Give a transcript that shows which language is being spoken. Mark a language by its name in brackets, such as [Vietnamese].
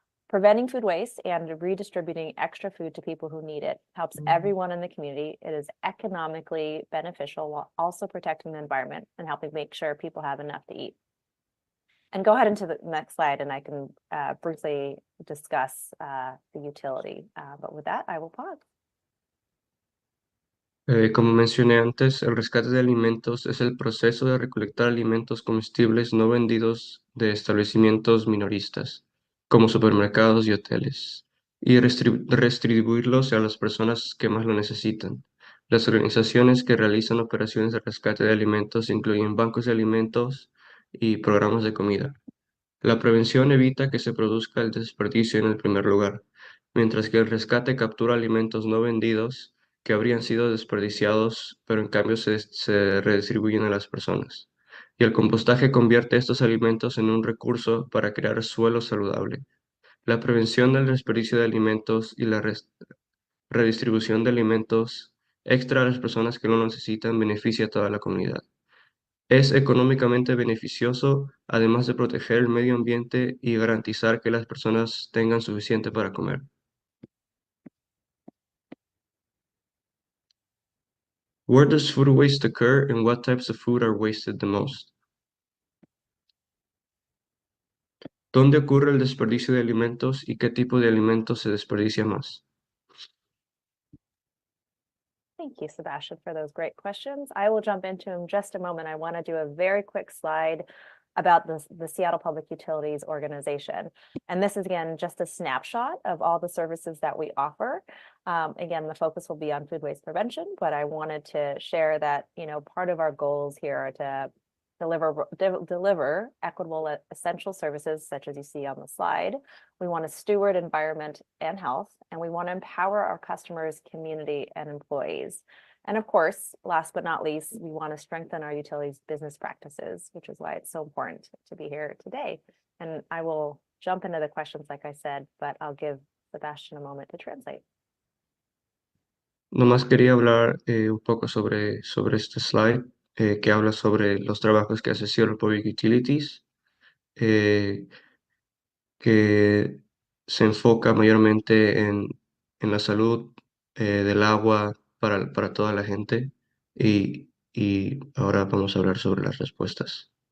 [English] Preventing food waste and redistributing extra food to people who need it helps everyone in the community. It is economically beneficial while also protecting the environment and helping make sure people have enough to eat. And go ahead into the next slide and I can briefly discuss the utility. But with that, I will pause. [Spanish] Como mencioné antes, el rescate de alimentos es el proceso de recolectar alimentos comestibles no vendidos de establecimientos minoristas, como supermercados y hoteles, y redistribuirlos a las personas que más lo necesitan. Las organizaciones que realizan operaciones de rescate de alimentos incluyen bancos de alimentos y programas de comida. La prevención evita que se produzca el desperdicio en el primer lugar, mientras que el rescate captura alimentos no vendidos que habrían sido desperdiciados, pero en cambio se redistribuyen a las personas. Y el compostaje convierte estos alimentos en un recurso para crear suelo saludable. La prevención del desperdicio de alimentos y la redistribución de alimentos extra a las personas que lo necesitan beneficia a toda la comunidad. Es económicamente beneficioso, además de proteger el medio ambiente y garantizar que las personas tengan suficiente para comer. [English] Where does food waste occur and what types of food are wasted the most? [Spanish] ¿Dónde ocurre el desperdicio de alimentos y qué tipo de alimentos se desperdicia más? [English] Thank you, Sebastian, for those great questions. I will jump into in just a moment. I want to do a very quick slide about the Seattle Public Utilities organization. And this is, again, just a snapshot of all the services that we offer. Again, the focus will be on food waste prevention, but I wanted to share that, part of our goals here are to deliver equitable essential services, such as you see on the slide. We want to steward environment and health, and we want to empower our customers, community, and employees. And of course, last but not least, we want to strengthen our utilities business practices, which is why it's so important to be here today. And I will jump into the questions, like I said, but I'll give Sebastian a moment to translate. [Spanish] Nomás quería hablar un poco sobre este slide que habla sobre los trabajos que hace Seattle Public Utilities, que se enfoca mayormente en la salud del agua para toda la gente y ahora vamos a hablar sobre las respuestas.